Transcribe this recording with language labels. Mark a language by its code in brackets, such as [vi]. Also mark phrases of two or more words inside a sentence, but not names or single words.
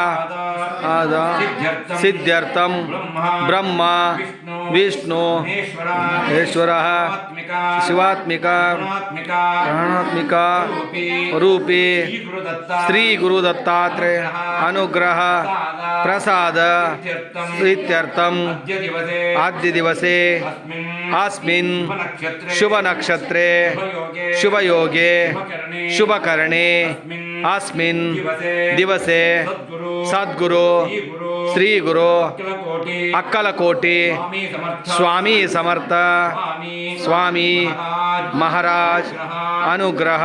[sa] ಸಿದ್ಧ್ಯರ್ಥಂ ಬ್ರಹ್ಮ ವಿಷ್ಣು ಈಶ್ವರ ಶಿವಾತ್ಮಿಕ ಪ್ರಾಣಾತ್ಮಿಕ ರೂಪಿ ಶ್ರೀ ಗುರು ದತ್ತಾತ್ರೇಯ ಅನುಗ್ರಹ ಪ್ರಸಾದ ಇತ್ಯರ್ಥಂ ಆದ್ಯ ದಿವಸೆ अस्मिन् शुभ नक्षत्रे शुभ योगे शुभ करणे अस्मिन् दिवसे सद्गुरु श्री गुरु अक्कलकोटि स्वामी समर्थ स्वामी महाराज अनुग्रह